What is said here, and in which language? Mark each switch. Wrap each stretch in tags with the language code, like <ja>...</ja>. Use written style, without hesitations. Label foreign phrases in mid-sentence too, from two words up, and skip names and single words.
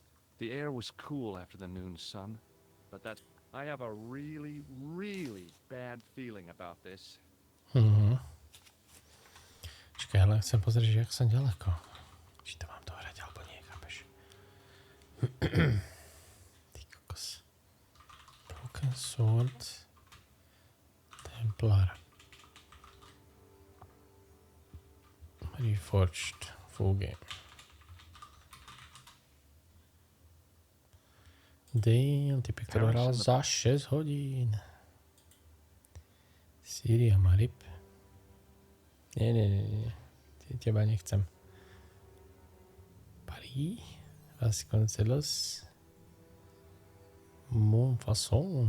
<en>The air was cool after the noon sun, but that's... I have a really, really bad feeling about this.</en> <sk>Čakaj, ale chcem pozrieť, že jak som ďaleko. Či to mám dohrať, alebo nie, chápeš? Ty kokos. Broken Sword.</sk> <en>Templar. Reforged. Full game. Damn,</en> <sk>typek, ktorý hral za 6 hodín. Syria Marib. Nie. Teba nechcem. Paris. Vasconcelos. Montfaucon.</sk>